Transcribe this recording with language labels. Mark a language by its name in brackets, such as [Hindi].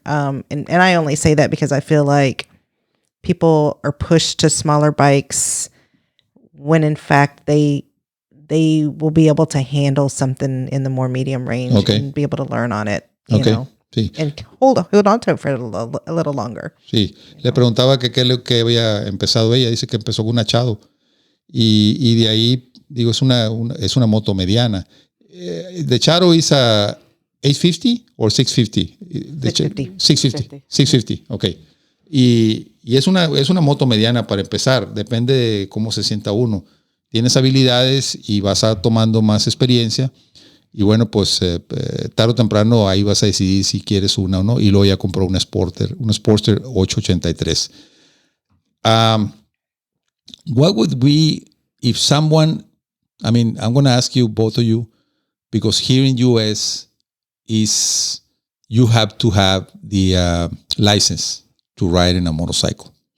[English] And I only say that because I feel like people are pushed to smaller bikes when in fact they will be able to handle something in the more medium range and be able to learn on it, you know. [Spanish] Sí. [English] And hold on to it for a little longer. [Spanish] Sí, le preguntaba que qué es lo que había empezado ella. Dice que empezó con un achado. Y de ahí, digo, es una moto mediana. [English] The Charo is a 850 or 650? 650. 650, ok. [Spanish] Y es una moto mediana para empezar. Depende de cómo se sienta uno. Tienes habilidades y vas tomando más experiencia. Y bueno, pues tarde o temprano ahí vas a decidir si quieres una o no. Y luego ya compró una Sportster 883. [English] What would be if someone, I'm going to ask you, both of you, because here in US you have to have the license to ride in a motorcycle.